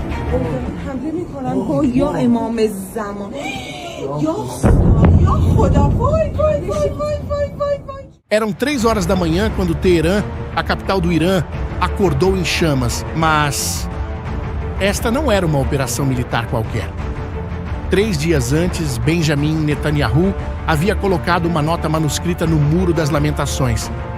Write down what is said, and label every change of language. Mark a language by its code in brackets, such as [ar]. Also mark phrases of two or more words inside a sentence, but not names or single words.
[fa] حمله میکنن با یا امام زمان یا خدا یا خدا وای وای وای وای وای وای وای. [pt] Eram 3 horas da manhã quando Teherã, a capital do Irã, acordou em chamas, mas esta não era uma operação militar qualquer. 3 dias antes, Benjamin Netanyahu havia colocado uma nota manuscrita no Muro das Lamentações.